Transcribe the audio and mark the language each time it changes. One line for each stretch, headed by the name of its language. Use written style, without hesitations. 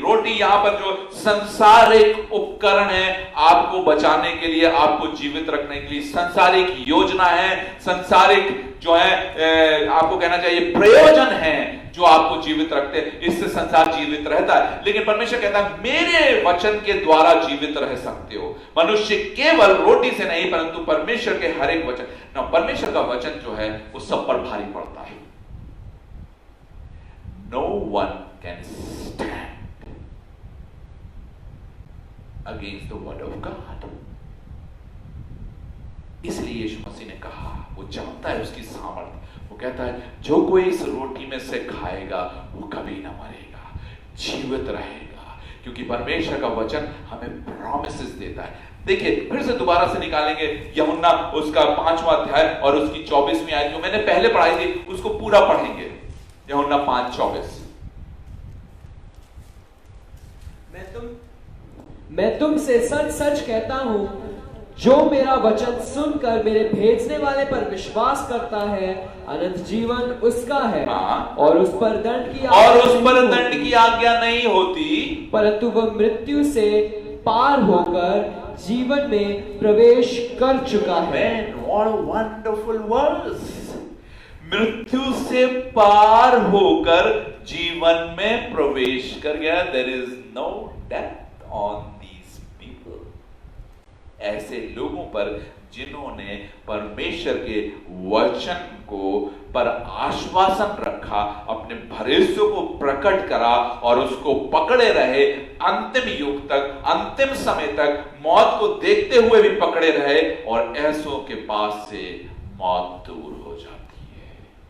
Hindi: रोटी यहां पर जो संसारिक उपकरण है आपको बचाने के लिए, आपको जीवित रखने के लिए, संसारिक योजना है, संसारिक जो है आपको कहना चाहिए प्रयोजन है जो आपको जीवित रखते हैं, इससे संसार जीवित रहता है। लेकिन परमेश्वर कहता है मेरे वचन के द्वारा जीवित रह सकते हो। मनुष्य केवल रोटी से नहीं परंतु परमेश्वर के हर एक वचन। ना परमेश्वर का वचन जो है वो सब पर भारी पड़ता है।
English: No one can stand against the word of God.
Hindi: इसलिए यीशु मसीह ने कहा, वो जानता है उसकी सामर्थ्य, वो कहता है जो कोई इस रोटी में से खाएगा वो कभी ना मरेगा, जीवित रहेगा, क्योंकि परमेश्वर का वचन हमें प्रॉमिसेस देता है। देखिए फिर से दोबारा से निकालेंगे यूहन्ना उसका 5वां अध्याय और उसकी 24वीं आयत, जो मैंने पहले पढ़ाई थी उसको पूरा पढ़ेंगे। यूहन्ना 5:24। मैं तुमसे सच सच कहता हूं, जो मेरा वचन सुनकर मेरे भेजने वाले पर विश्वास करता है अनंत जीवन उसका है, और उस पर दंड की आज्ञा नहीं होती, परंतु वह मृत्यु से पार होकर जीवन में प्रवेश कर चुका है।
English: What a wonderful verse.
Hindi: मृत्यु से पार होकर जीवन में प्रवेश कर गया।
English: There is no death on these people.
Hindi: ऐसे लोगों पर जिन्होंने परमेश्वर के वचन को पर आश्वासन रखा, अपने भरोसे को प्रकट करा और उसको पकड़े रहे अंतिम युग तक, अंतिम समय तक, मौत को देखते हुए भी पकड़े रहे, और ऐसों के पास से मौत दूर हो जाती है।